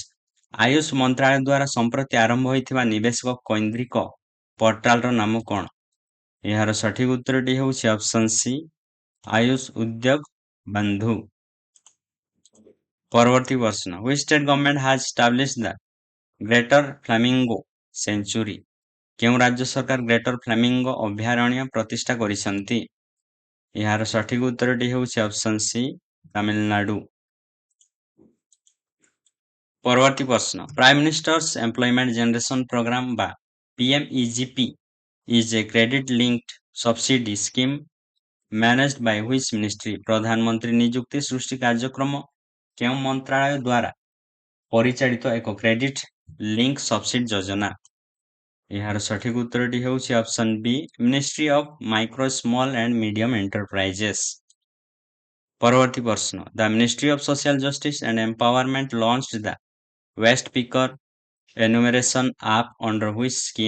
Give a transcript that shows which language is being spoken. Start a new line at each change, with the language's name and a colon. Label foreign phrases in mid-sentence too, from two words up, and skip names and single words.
Odia: ଆୟୁଷ ମନ୍ତ୍ରାଳୟ ଦ୍ୱାରା ସମ୍ପ୍ରତି ଆରମ୍ଭ ହୋଇଥିବା ନିବେଶକ କୈନ୍ଦ୍ରିକ ପୋର୍ଟାଲର ନାମ କ'ଣ? ଏହାର ସଠିକ ଉତ୍ତରଟି ହେଉଛି
English: option C
Odia: ଆୟୁଷ ଉଦ୍ୟୋଗ ବନ୍ଧୁ। ପରବର୍ତ୍ତୀ ପ୍ରଶ୍ନ,
English: which state government has established the Greater Flamingo Sanctuary?
Odia: କେଉଁ ରାଜ୍ୟ ସରକାର ଗ୍ରେଟର ଫ୍ଲାମିଙ୍ଗୋ ଅଭୟାରଣ୍ୟ ପ୍ରତିଷ୍ଠା କରିଛନ୍ତି? ଏହାର ସଠିକ ଉତ୍ତରଟି ହେଉଛି
English: option C
Odia: ତାମିଲନାଡୁ। ପରବର୍ତ୍ତୀ ପ୍ରଶ୍ନ,
English: ପ୍ରାଇମ ମିନିଷ୍ଟର୍ସ ଏମ୍ପ୍ଲୟମେଣ୍ଟ ଜେନେରେସନ ପ୍ରୋଗ୍ରାମ ବା PMEGP is a credit linked subsidy scheme managed by which ministry?
Odia: ପ୍ରଧାନମନ୍ତ୍ରୀ ନିଯୁକ୍ତି ସୃଷ୍ଟି କାର୍ଯ୍ୟକ୍ରମ କେଉଁ ମନ୍ତ୍ରାଳୟ ଦ୍ୱାରା ପରିଚାଳିତ ଏକ
English: credit link subsidy
Odia: ଯୋଜନା? ଏହାର ସଠିକ ଉତ୍ତରଟି ହେଉଛି
English: option B
Odia: ମିନିଷ୍ଟ୍ରି ଅଫ ମାଇକ୍ରୋ ସ୍ମଲ୍ ଆଣ୍ଡ ମିଡିୟମ ଏଣ୍ଟରପ୍ରାଇଜେସ୍। ପରବର୍ତ୍ତୀ ପ୍ରଶ୍ନ,
English: The Ministry of Social Justice and Empowerment launched the waste picker enumeration app under which scheme?